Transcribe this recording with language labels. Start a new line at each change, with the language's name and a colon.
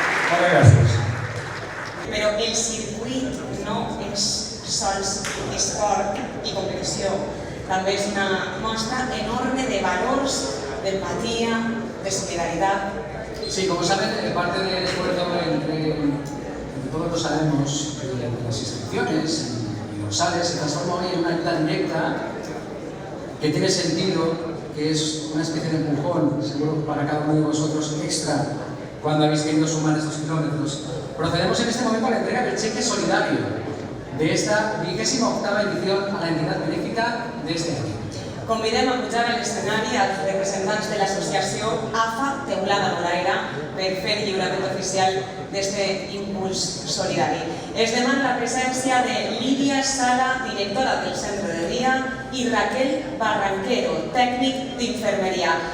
Catalan: Moltes gràcies. Però el circuit no és sols esport i competició, també és una mostra enorme de valors, d'empatia, de solidaridad.
Spanish: Sí, como saben, parte del esfuerzo entre todos los sabemos de las inscripciones y dorsales se transforma hoy en una ayuda directa que tiene sentido, que es una especie de empujón, seguro para cada uno de vosotros, extra, cuando habéis querido sumar estos kilómetros. Procedemos en este momento a la entrega del cheque solidario de esta 28ª edición a la entidad benéfica de este año.
Catalan: Convidem a pujar a l'escenari als representants de l'associació AFA Teulada Molaire per fer el lliurament oficial d'aquest impuls solidari. Es demana la presència de Lídia Sala, directora del centre de dia, i Raquel Barranquero, tècnic d'infermeria.